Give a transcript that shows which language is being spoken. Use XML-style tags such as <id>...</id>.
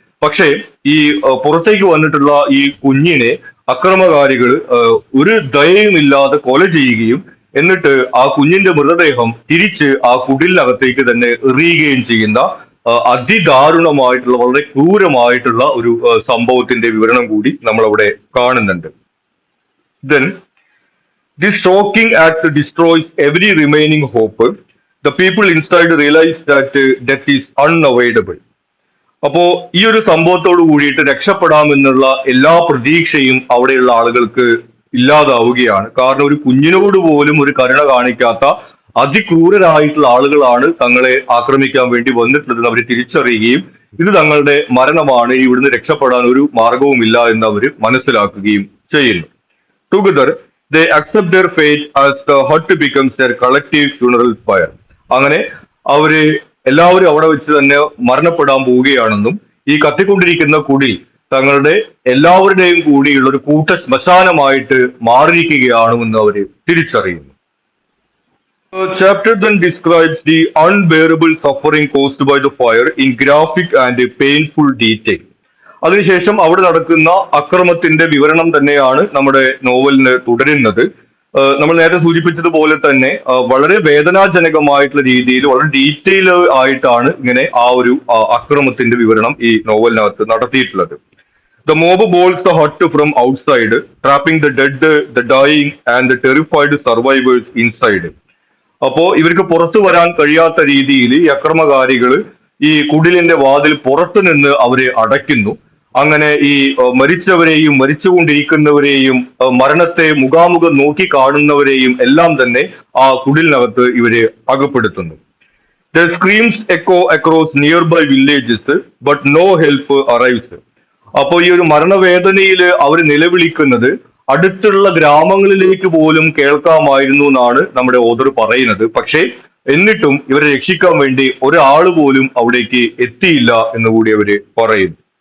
<ml>പക്ഷേ ഈ പുറത്തേക്ക് വന്നിട്ടുള്ള ഈ കുഞ്ഞിനെ അക്രമകാരികൾ ഒരു ദയയുമില്ലാതെ കൊല ചെയ്യുകയും എന്നിട്ട് ആ കുഞ്ഞിന്റെ മൃതദേഹം തിരിച്ച് ആ കുടിലിനകത്തേക്ക് തന്നെ എറിയുകയും ചെയ്യുന്ന അതിദാരുണമായിട്ടുള്ള വളരെ ക്രൂരമായിട്ടുള്ള ഒരു സംഭവത്തിന്റെ വിവരണം കൂടി നമ്മൾ അവിടെ കാണുന്നുണ്ട്.</ml> <en>Then this shocking act destroys every remaining hope. The people inside realize that death is unavoidable.</en> <ml>അപ്പോ ഈ ഒരു സംഭവത്തോട് കൂടിയിട്ട് രക്ഷപ്പെടാമെന്നുള്ള എല്ലാ പ്രതീക്ഷയും അവിടെയുള്ള ആളുകൾക്ക് ഇല്ലാതാവുകയാണ്. കാരണം ഒരു കുഞ്ഞിനോട് പോലും ഒരു കരുണ കാണിക്കാത്ത അതിക്രൂരരായിട്ടുള്ള ആളുകളാണ് തങ്ങളെ ആക്രമിക്കാൻ വേണ്ടി വന്നിട്ടുള്ളതെന്ന് അവർ തിരിച്ചറിയുകയും ഇത് തങ്ങളുടെ മരണമാണ്, ഇവിടുന്ന് രക്ഷപ്പെടാൻ ഒരു മാർഗവുമില്ല എന്ന് അവർ മനസ്സിലാക്കുകയും ചെയ്യുന്നു.</ml> <en>Together they accept their fate as the hut becomes their collective funeral pyre.</en> <ml>അങ്ങനെ അവര് എല്ലാവരും അവിടെ വെച്ച് തന്നെ മരണപ്പെടാൻ പോവുകയാണെന്നും ഈ കത്തിക്കൊണ്ടിരിക്കുന്ന കുടി തങ്ങളുടെ എല്ലാവരുടെയും കൂടിയുള്ള ഒരു കൂട്ട ശ്മശാനമായിട്ട് മാറിയിരിക്കുകയാണെന്ന് അവര് തിരിച്ചറിയുന്നു.</ml> <en>Chapter then describes the unbearable suffering caused by the fire in graphic and painful detail.</en> <ml>അതിനുശേഷം അവിടെ നടക്കുന്ന അക്രമത്തിന്റെ വിവരണം തന്നെയാണ് നമ്മുടെ നോവലിന് തുടരുന്നത്. നമ്മൾ നേരത്തെ സൂചിപ്പിച്ചതുപോലെ തന്നെ വളരെ വേദനാജനകമായിട്ടുള്ള രീതിയിൽ വളരെ ഡീറ്റെയിൽ ആയിട്ടാണ് ഇങ്ങനെ ആ ഒരു അക്രമത്തിന്റെ വിവരണം ഈ നോവലിനകത്ത് നടത്തിയിട്ടുള്ളത്.</ml> <en>The mob bolts the hut from outside, trapping the dead, the dying and the terrified survivors inside.</en> <ml>അപ്പോ ഇവർക്ക് പുറത്തു വരാൻ കഴിയാത്ത രീതിയിൽ ഈ അക്രമകാരികൾ ഈ കുടിലിന്റെ വാതിൽ പുറത്തു നിന്ന് അവരെ അടയ്ക്കുന്നു. അങ്ങനെ ഈ മരിച്ചവരെയും മരിച്ചുകൊണ്ടിരിക്കുന്നവരെയും മരണത്തെ മുഖാമുഖം നോക്കി കാണുന്നവരെയും എല്ലാം തന്നെ ആ കുടിലിനകത്ത് ഇവരെ അകപ്പെടുത്തുന്നു.</ml> <en>The screams echo across nearby villages, but no help arrives.</en> <ml>അപ്പോൾ ഈ ഒരു മരണവേദനയിൽ അവർ നിലവിളിക്കുന്നത് അടുത്തുള്ള ഗ്രാമങ്ങളിലേക്ക് പോലും കേൾക്കാമായിരുന്നു എന്നാണ് നമ്മുടെ ഓതർ പറയുന്നത്. പക്ഷേ എന്നിട്ടും ഇവരെ രക്ഷിക്കാൻ വേണ്ടി ഒരാൾ പോലും അവിടേക്ക് എത്തിയില്ല എന്ന് കൂടി അവര് പറയുന്നു.</ml>